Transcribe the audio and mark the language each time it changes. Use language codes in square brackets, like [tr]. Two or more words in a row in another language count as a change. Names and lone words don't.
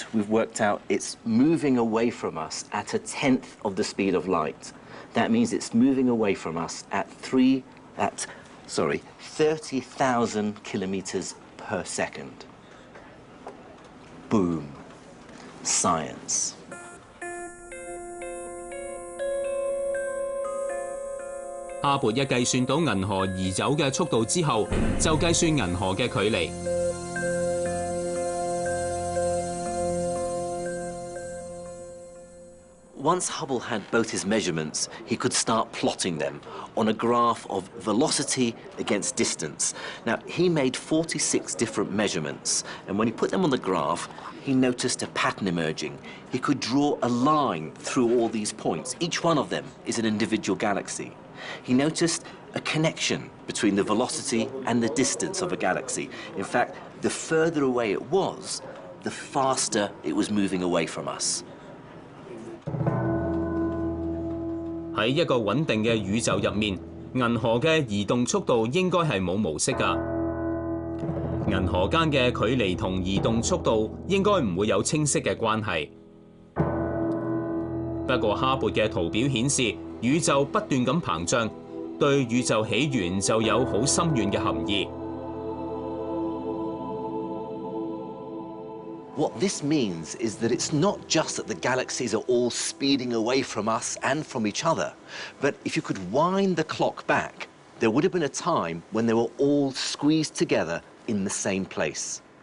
[en] We've worked out it's moving away from us at 1/10 of the speed of light. That means it's moving away from us at 30,000 kilometers per second. Boom. Science. [yue] 哈勃一計算到銀河移走嘅速度之後，就計算銀河嘅距離。 [en] Once Hubble had both his measurements, he could start plotting them on a graph of velocity against distance. Now, he made 46 different measurements, and when he put them on the graph, he noticed a pattern emerging. He could draw a line through all these points. Each one of them is an individual galaxy. He noticed a connection between the velocity and the distance of a galaxy. In fact, the further away it was, the faster it was moving away from us. [yue] 喺一個穩定嘅宇宙入面，銀河嘅移動速度應該係冇模式㗎。銀河間嘅距離同移動速度應該唔會有清晰嘅關係。不過哈勃嘅圖表顯示，宇宙不斷咁膨脹，對宇宙起源就有好深遠嘅含義。 [en] What this means is that it's not just that the galaxies are all speeding away from us and from each other, but if you could wind the clock back, there would have been a time when they were all squeezed together in the same place.